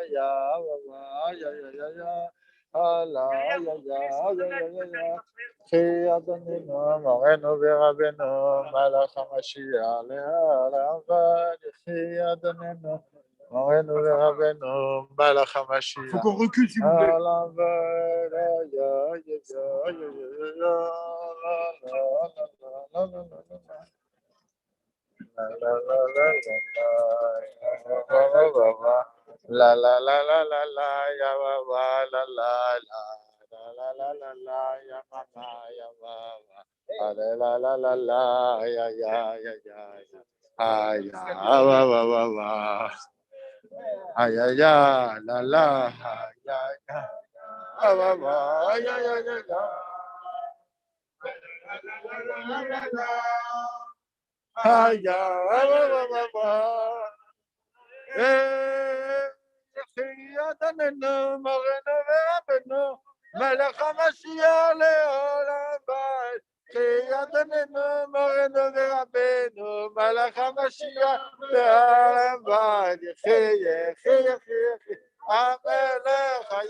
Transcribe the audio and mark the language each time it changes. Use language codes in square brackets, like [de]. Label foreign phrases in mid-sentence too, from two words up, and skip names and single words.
[he] יחי אדוננו מורנו ורבנו מלך המשיח לעולם בית יחי אדוננו מורנו ורבנו מלך המשיח. [fr] Faut qu'on recule s'il vous plaît. La la la la la la ya wa wa la la la la la la la ya mama ya mama la la la la la ya ya ya ya ya wa wa wa wa ya ya la la ya ya wa wa ya ya ya ya ya wa wa [he] יחי אדוננו מורנו ורבנו מלך המשיח לעולם בית יחי אדוננו מורנו ורבנו מלך המשיח לעולם בית יחי המלך